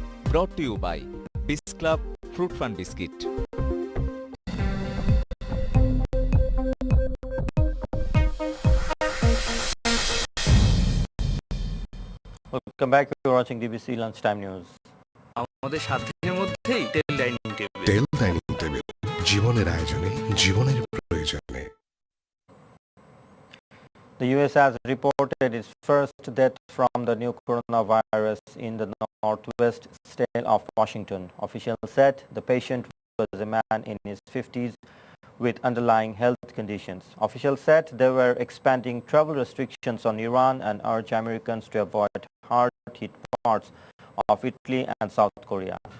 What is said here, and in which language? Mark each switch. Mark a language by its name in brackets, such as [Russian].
[English] Brought to you by Biz Club Fruit Fun Biscuit. Welcome back. You're watching DBC Lunchtime News. [Bangla] আমাদের সাধ্যের মধ্যেই টেল dining table টেল dining table জীবনের আয়োজনে জীবনের প্রয়োজনে। [English] The US has reported its first death from the new coronavirus in the northwest state of Washington. Officials said the patient was a man in his 50s with underlying health conditions. Officials said they were expanding travel restrictions on Iran and urged Americans to avoid hard-hit parts of Italy and South Korea.